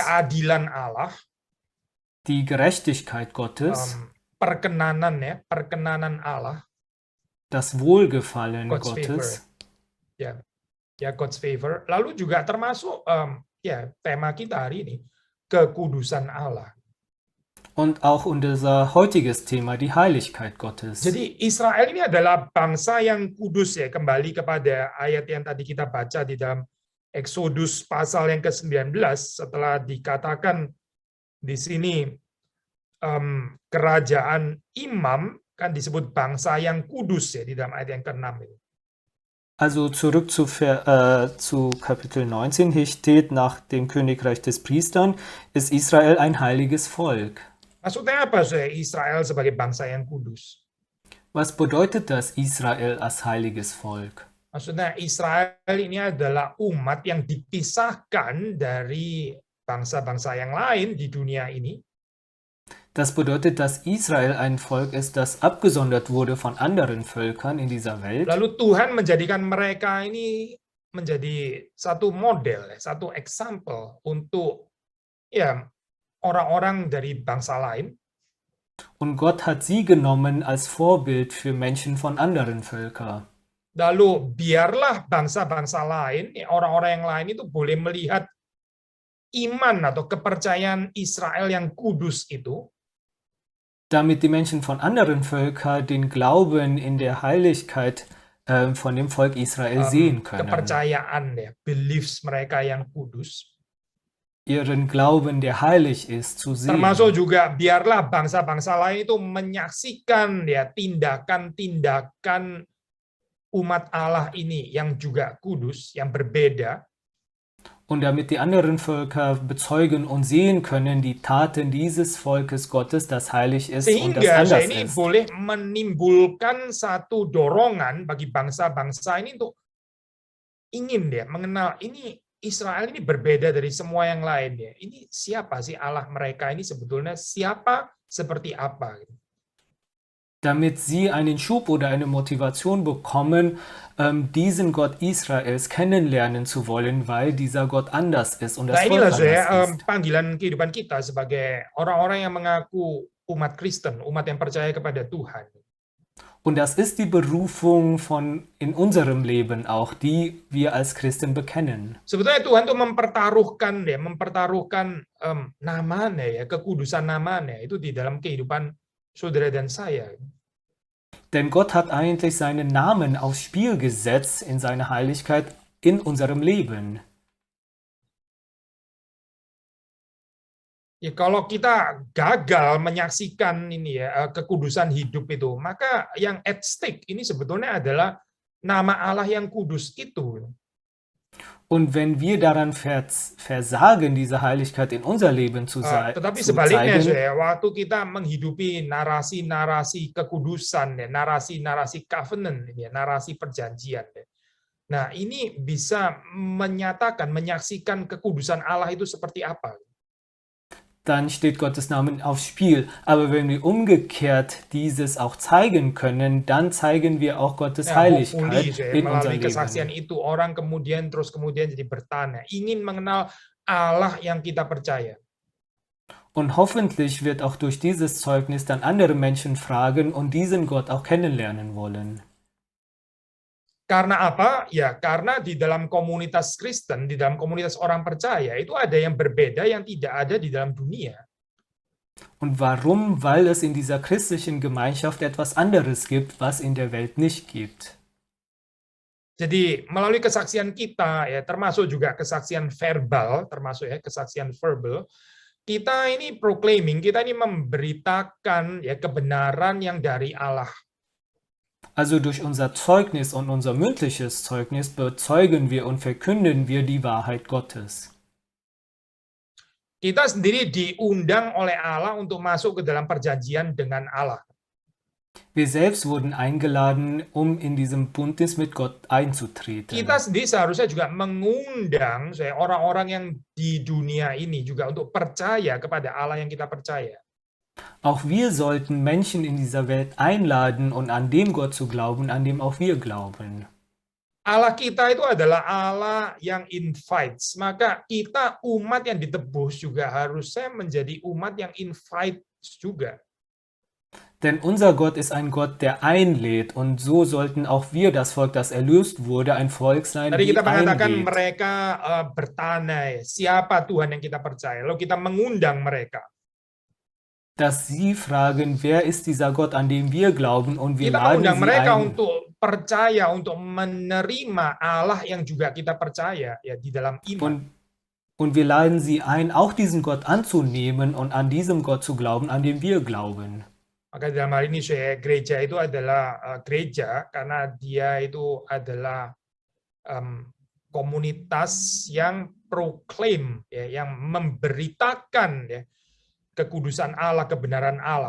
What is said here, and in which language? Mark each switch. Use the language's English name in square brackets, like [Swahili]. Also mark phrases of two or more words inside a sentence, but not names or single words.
[Indonesian] keadilan Allah, [German] die Gerechtigkeit Gottes, [Indonesian] perkenanan ya, perkenanan Allah, [German] das Wohlgefallen God's Gottes. [English] Favor. Ya, God's favor. [Indonesian] Lalu juga termasuk tema kita hari ini, kekudusan Allah. [German] Und auch unser heutiges Thema, die Heiligkeit Gottes. [Indonesian] Jadi Israel ini adalah bangsa yang kudus ya, kembali kepada ayat yang tadi kita baca di dalam Exodus pasal yang ke-19, setelah dikatakan di sini kerajaan imam, kan disebut bangsa yang kudus ya di dalam ayat yang ke-6 ini. [German] Also zurück zu Kapitel 19, hier steht, nach dem Königreich des Priestern ist Israel ein heiliges Volk. [Indonesian] Maksudnya apa saya Israel sebagai bangsa yang kudus? [German] Was bedeutet das, Israel als heiliges Volk? [Indonesian] Maksudnya Israel ini adalah umat yang dipisahkan dari bangsa-bangsa yang lain di dunia ini. [German] Das bedeutet, dass Israel ein Volk ist, das abgesondert wurde von anderen Völkern in dieser Welt. [Indonesian] Lalu Tuhan menjadikan mereka ini menjadi satu model, satu example untuk orang-orang dari bangsa lain. [German] Und Gott hat sie genommen als Vorbild für Menschen von anderen Völkern. [Indonesian] Lalu biarlah bangsa-bangsa lain, orang-orang yang lain itu boleh melihat iman atau kepercayaan Israel yang kudus itu. [German] Damit die Menschen von anderen Völkern den Glauben in der Heiligkeit von dem Volk Israel sehen können. [Indonesian] Kepercayaan ya, beliefs mereka yang kudus. [German] Ihren Glauben, der heilig ist, zu sehen. [Indonesian] Termasuk juga biarlah bangsa-bangsa lain itu menyaksikan ya tindakan-tindakan umat Allah ini yang juga kudus, yang berbeda. [German] Und damit die anderen Völker bezeugen und sehen können die Taten dieses Volkes Gottes, das heilig ist und das [Indonesian] Sehingga [German] anders [Indonesian] ini [German] ist. [Indonesian] boleh menimbulkan satu dorongan bagi bangsa-bangsa ini untuk ingin dia mengenal ini Israel ini berbeda dari semua yang lain ya. Ini siapa sih Allah mereka ini sebetulnya siapa seperti apa? [German] Damit sie einen Schub oder eine Motivation bekommen, diesen Gott Israels kennenlernen zu wollen, weil dieser Gott anders ist und [Indonesian] Nah [German] das Volk [Indonesian] inilah saya [German] anders ist. [Indonesian] panggilan kehidupan kita sebagai orang-orang yang mengaku umat Kristen, umat yang percaya kepada Tuhan. [German] Und das ist die Berufung in unserem Leben auch, die wir als Christen bekennen. [Indonesian] Sebetulnya Tuhan tuh mempertaruhkan namanya ya, kekudusan namanya itu di dalam kehidupan saudara dan saya. [German] Denn Gott hat eigentlich seinen Namen aufs Spiel gesetzt in seiner Heiligkeit in unserem Leben. [Indonesian] Ya, kalau kita gagal menyaksikan ini ya kekudusan hidup itu, maka yang [English] at stake [Indonesian] ini sebetulnya adalah nama Allah yang kudus itu. [German] Und wenn wir daran versagen, diese Heiligkeit in unser Leben [Indonesian] Tetapi [German] zu [Indonesian] sebaliknya, [German] zeigen, [Indonesian] ya, waktu kita menghidupi narasi-narasi kekudusan, ya, narasi-narasi covenant, ya, narasi perjanjian. Ya. Nah, ini bisa menyatakan, menyaksikan kekudusan Allah itu seperti apa. [German] dann steht Gottes Namen aufs Spiel. Aber wenn wir umgekehrt dieses auch zeigen können, dann zeigen wir auch Gottes Heiligkeit in unser [Indonesian] melalui kesaksian [German] Leben. [Indonesian] itu orang kemudian jadi bertanya, ingin mengenal Allah yang kita percaya. [German] Und hoffentlich wird auch durch dieses Zeugnis dann andere Menschen fragen und diesen Gott auch kennenlernen wollen. [Indonesian] Karena apa? Ya, karena di dalam komunitas Kristen, di dalam komunitas orang percaya, itu ada yang berbeda yang tidak ada di dalam dunia. [German] Und warum? Weil es in dieser christlichen Gemeinschaft etwas anderes gibt, was in der Welt nicht gibt. [Indonesian] Jadi melalui kesaksian kita, ya termasuk juga kesaksian verbal, kita ini proclaiming, kita ini memberitakan ya kebenaran yang dari Allah. [German] Also durch unser Zeugnis und unser mündliches Zeugnis bezeugen wir und verkünden wir die Wahrheit Gottes. [Indonesian] Kita sendiri diundang oleh Allah untuk masuk ke dalam perjanjian dengan Allah. [German] Wir selbst wurden eingeladen, um in diesem Bündnis mit Gott einzutreten. [Indonesian] Kita sendiri seharusnya juga mengundang orang-orang yang di dunia ini juga untuk percaya kepada Allah yang kita percaya. [German] Auch wir sollten Menschen in dieser Welt einladen und an dem Gott zu glauben, an dem auch wir glauben. [Indonesian] Allah kita itu adalah Allah yang invites. Maka kita umat yang ditebus juga harusnya menjadi umat yang invites juga. [German] Denn unser Gott ist ein Gott, der einlädt, und so sollten auch wir, das Volk, das erlöst wurde, ein Volk sein, [Indonesian] Tadi [German] die [Indonesian] kita mengatakan [German] einlädt. [Indonesian] mereka bertanya, siapa Tuhan yang kita percaya? Lalu kita mengundang mereka. [German] Dass sie fragen, wer ist dieser Gott, an dem wir glauben, und wir [Indonesian] Kita [German] laden [Indonesian] mengundang [German] sie [Indonesian] mereka [German] ein. [Indonesian] untuk percaya, untuk menerima Allah yang juga kita percaya ya di dalam iman. [German] Und wir laden sie ein, auch diesen Gott anzunehmen und an diesem Gott zu glauben, an dem wir glauben. [Indonesian] Maka dalam hal ini gereja itu adalah gereja karena dia itu adalah komunitas yang proclaim, ya, yang memberitakan ya, kekudusan Allah, kebenaran Allah.